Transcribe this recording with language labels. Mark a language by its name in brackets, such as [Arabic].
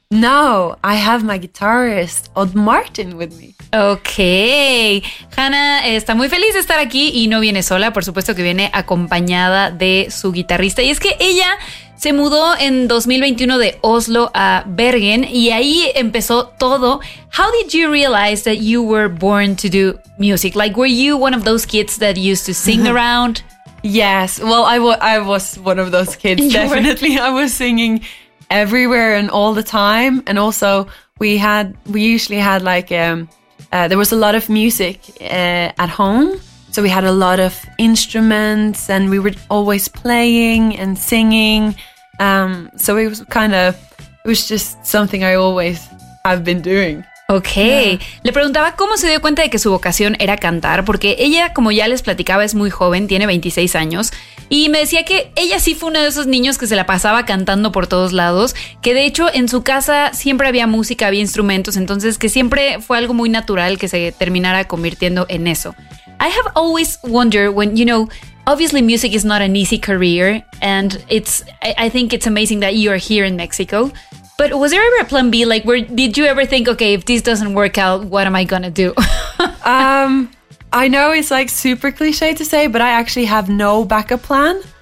[English] No, I have my guitarist, Odd Martin, with me. Okay. [Spanish] Hannah está muy feliz de estar aquí y no viene sola, por supuesto que viene acompañada de su guitarrista. Y es que ella se mudó en 2021 de Oslo a Bergen y ahí empezó todo. [English] How did you realize that you were born to do music? Like, were you one of those kids that used to sing around? Yes, well, I was one of those kids, definitely. I was singing everywhere and all the time, and also there was a lot of music at home, so we had a lot of instruments and we were always playing and singing, so it was kind of, it was just something I always have been doing. Okay, yeah. [Spanish] Le preguntaba cómo se dio cuenta de que su vocación era cantar, porque ella, como ya les platicaba, es muy joven, tiene 26 años, y me decía que ella sí fue uno de esos niños que se la pasaba cantando por todos lados, que de hecho en su casa siempre había música, había instrumentos, entonces que siempre fue algo muy natural que se terminara convirtiendo en eso. [English] I have always wondered when, you know, obviously music is not an easy career, and I think it's amazing that you are here in Mexico. But was there ever a plan B? Like, where did you ever think, okay, if this doesn't work out, what am I gonna do? I know it's like super cliche to say, but I actually have no backup plan.